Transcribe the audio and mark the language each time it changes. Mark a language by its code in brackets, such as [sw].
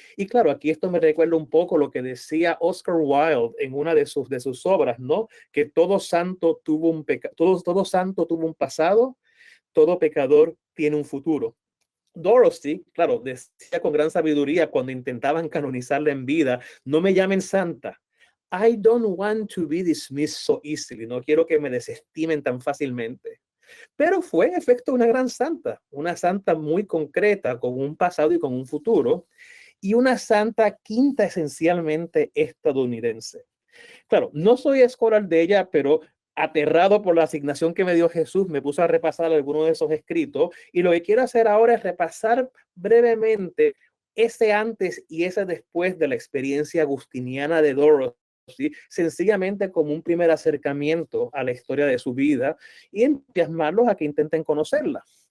[es] Y claro, aquí esto me recuerda un poco lo que decía Oscar Wilde en una de sus obras, ¿no? Que todo santo tuvo todo santo tuvo un pasado, todo pecador tiene un futuro. Dorothy, claro, decía con gran sabiduría cuando intentaban canonizarla en vida, no me llamen santa. [en] I don't want to be dismissed so easily. [es] No quiero que me desestimen tan fácilmente. Pero fue, en efecto, una santa muy concreta, con un pasado y con un futuro, y una santa quinta esencialmente estadounidense. Claro, no soy escolar de ella, pero aterrado por la asignación que me dio Jesús, me puse a repasar algunos de esos escritos y lo que quiero hacer ahora es repasar brevemente ese antes y ese después de la experiencia agustiniana de Dorothy, sencillamente como un primer acercamiento a la historia de su vida y entusiasmarlos a que intenten conocerla.